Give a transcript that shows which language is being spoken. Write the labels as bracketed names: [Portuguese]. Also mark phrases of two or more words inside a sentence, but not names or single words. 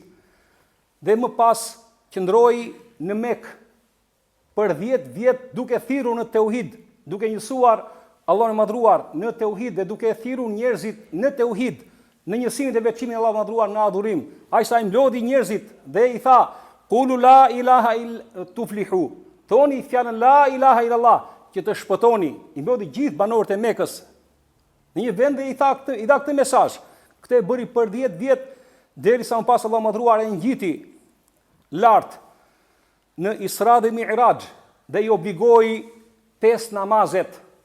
[Albanian] Dhe më pas qëndroi në Mekë për 10 vjet duke thirrur në tauhid, duke njësuar Allahun e madhruar në tauhid dhe duke thirrur njerëzit në tauhid, në njësimin dhe veçimin e Allahut madhruar në adhurim. Ai sa i mlodhi njerëzit dhe i tha: [Arabic] "قولوا لا إله إلا تفلحوا." [Albanian] Thoni fjalën [Arabic] لا إله إلا الله [Albanian] që të shpëtoni. I mblodhi gjithë banorët e Mekës në një vend dhe i dha këtë mesazh. Këtë e bëri për 10 vjet derisa më pas Allahu madhruar e ngjiti lart në Isra dhe Mi'raj dhe i obligoi 5 namazet.